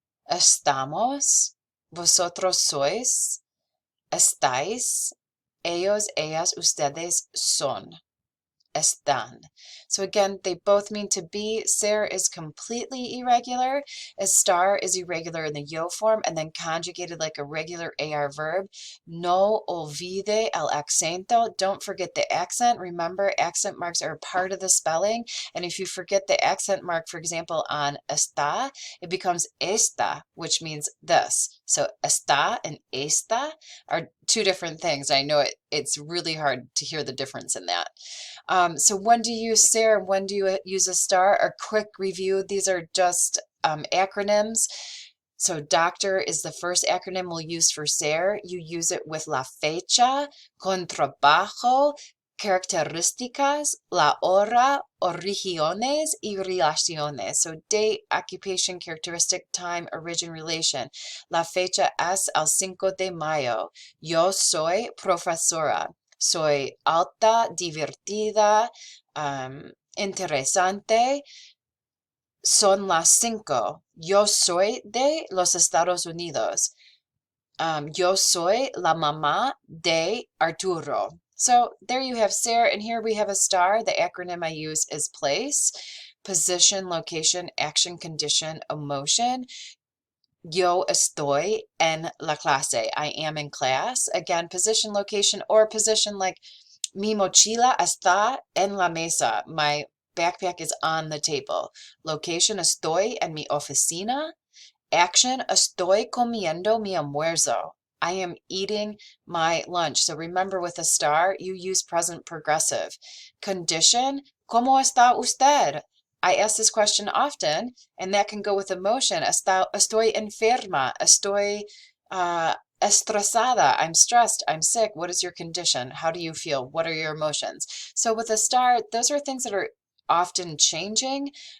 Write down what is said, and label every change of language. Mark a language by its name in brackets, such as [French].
[Spanish] Estamos, vosotros sois, estáis, ellos, ellas, ustedes son, están. [English] So again, they both mean to be. Ser is completely irregular. Estar is irregular in the yo form and then conjugated like a regular AR verb. [Spanish] No olvide el acento. [English] Don't forget the accent. Remember, accent marks are part of the spelling. And if you forget the accent mark, for example, on está, it becomes esta, which means this. So está and esta are two different things. I know it's really hard to hear the difference in that. So when do you use ser and when do you use a star? A quick review. These are just acronyms. So doctor is the first acronym we'll use for ser. You use it with [Spanish] la fecha, con trabajo, características, la hora, orígenes, y relaciones. [English] So date, occupation, characteristic, time, origin, relation. [Spanish] La fecha es el 5 de mayo. Yo soy profesora. Soy alta, divertida, interesante. Son las 5. Yo soy de los Estados Unidos. Yo soy la mamá de Arturo. [English] So there you have ser, and here we have a star. The acronym I use is place, position, location, action, condition, emotion. [Spanish] Yo estoy en la clase. [English] I am in class. Again, position, location, or position like [Spanish] Mi mochila está en la mesa. [English] My backpack is on the table. [Spanish] Location, estoy en mi oficina. Action, estoy comiendo mi almuerzo. [English] I am eating my lunch. So remember, with a star, you use present progressive. [Spanish] Condition, ¿cómo está usted? [English] I ask this question often, and that can go with emotion. [Spanish] Estoy enferma. Estoy estresada. [English] I'm stressed. I'm sick. What is your condition? How do you feel? What are your emotions? So with a star, those are things that are often changing.